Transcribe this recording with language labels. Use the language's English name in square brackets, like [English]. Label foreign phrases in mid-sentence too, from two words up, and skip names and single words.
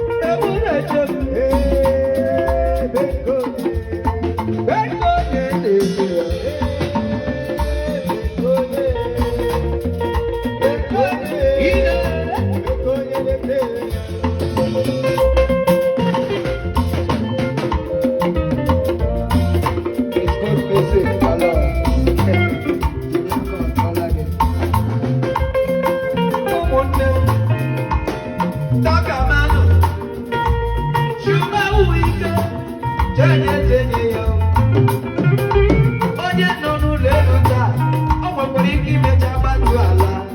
[Igbo] Ebube Chem, eh, Bekoye. Ego onye na-eche ya. Ego onye. Ego onye. Ego onye na-eche ya. [English] It's good music, my lord. [Igbo] Ụmụnne m, Dọka Manu, Chuba Wike, Jenye, jenye ya. Onye nọ n'ụlọ elu taa, ọ nwekwara ike imecha gbatuo ala.